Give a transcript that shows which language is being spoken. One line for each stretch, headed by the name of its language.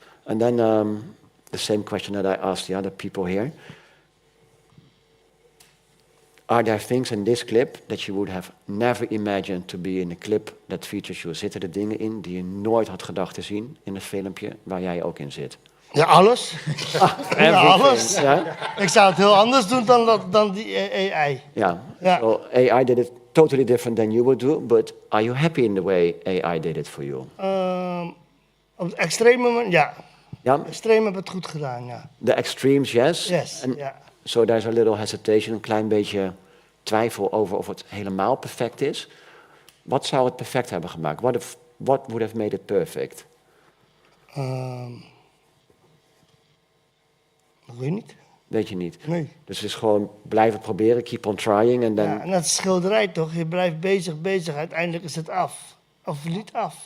English: And then the same question that I asked the other people here. Are there things in this clip that you would have never imagined to be in a clip that features you?
Dutch: Zitten er dingen in die je nooit had gedacht te zien in een filmpje waar jij ook in zit? Ja, alles. Ja, alles. Ja? Ik zou het heel anders doen dan die AI. Ja. Ja.
English: So AI did it totally different than you would do, but are you happy in the way AI did it for you?
Dutch: Op het extreme moment, ja. Ja? Extreem heb het goed gedaan, ja.
English: The extremes, yes. Yes, And
Dutch: ja.
English: so there's a little hesitation,
Dutch: een klein beetje twijfel over of het helemaal perfect is. Wat zou het perfect hebben gemaakt?
English: What would have made it perfect?
Dutch: Dat weet ik niet. Weet je niet. Nee. Dus het is gewoon blijven proberen,
English: keep on trying and then...
Dutch: Ja, en dat is schilderij toch? Je blijft bezig. Uiteindelijk is het af. Of niet af.